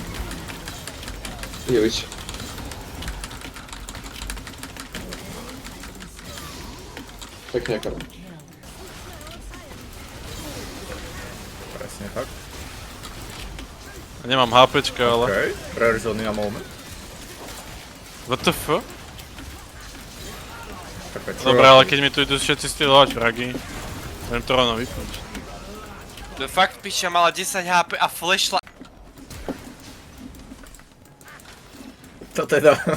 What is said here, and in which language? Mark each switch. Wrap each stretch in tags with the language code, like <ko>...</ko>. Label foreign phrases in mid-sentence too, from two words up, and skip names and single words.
<sk>Jovič. Pekne ako. Presne tak. nemám HPčka, ale... OK, rare zóny na moment.</sk> <en>What the fuck?</en> <sk>Tak a čo? Dobre, ale keď mi tu idú všetci stylovať fragy, viem to rovno vypnúť. To je fakt piča, mala 10 HP a flashla. To teda.</sk>